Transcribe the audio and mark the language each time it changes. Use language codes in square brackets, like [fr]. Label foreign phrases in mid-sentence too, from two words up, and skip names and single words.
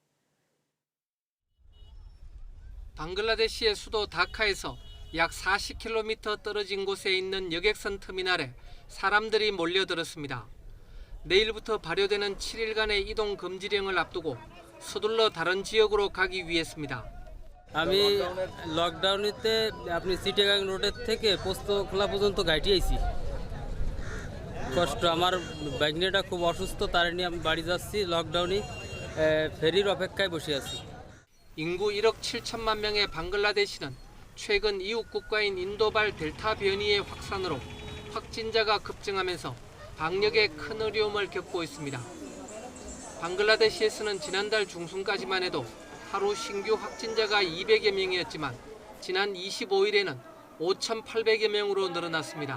[ko] 방글라데시의 수도 다카에서 약 40km 떨어진 곳에 있는 여객선 터미널에 사람들이 몰려들었습니다. 내일부터 발효되는 7일간의 이동 금지령을 앞두고 서둘러 다른 지역으로 가기 위해서입니다. [bn] আমি লকডাউনেতে আপনি সিটাগাং রোডের থেকে পোস্তখোলা পর্যন্ত গাড়ি আইছি কষ্ট আমার বাইকনেটা খুব অসুস্থ তার নিয়ে আমি বাড়ি যাচ্ছি লকডাউনে ফেরির অপেক্ষায় বসে আছি [ko] 인구 1억 7천만 명의 방글라데시는 최근 이웃 국가인 인도발 델타 변이의 확산으로 확진자가 급증하면서 방역에 큰 어려움을 겪고 있습니다. 방글라데시에서는 지난달 중순까지만 해도 하루 신규 확진자가 200여 명이었지만 지난 25일에는 5,800여 명으로 늘어났습니다.